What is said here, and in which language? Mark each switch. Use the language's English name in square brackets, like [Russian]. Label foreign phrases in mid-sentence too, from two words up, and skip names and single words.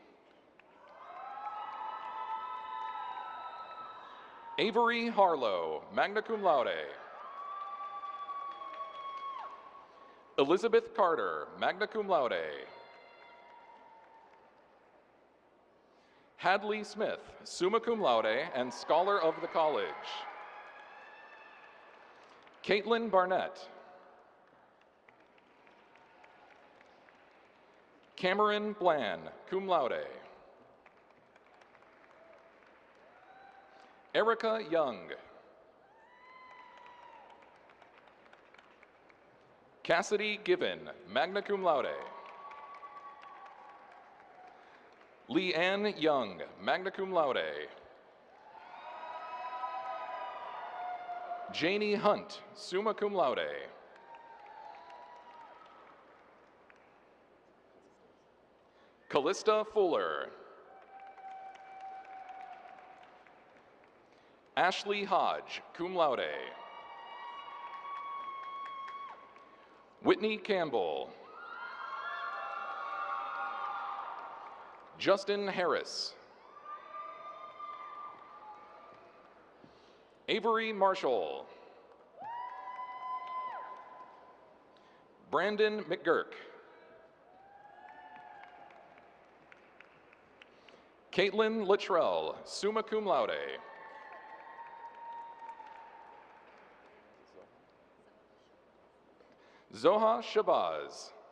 [English] Avery Harlow, [Latin] magna cum laude. [English] Elizabeth Carter, [Latin] magna cum laude. [English] Hadley Smith, [Latin] summa cum laude [English] and scholar of the college. Caitlin Barnett. Cameron Bland, [Latin] cum laude. [English] Erica Young. Cassidy Given, [Latin] magna cum laude. [English] Leanne Young, [Latin] magna cum laude. [English] Janie Hunt, [Latin] summa cum laude. [English] Callista Fuller. Ashley Hodge, [Latin] cum laude. [English] Whitney Campbell. Justin Harris. Avery Marshall. Brandon McGurk. Caitlin Luttrell, [Latin] summa cum laude. [English] Zoha Shabazz.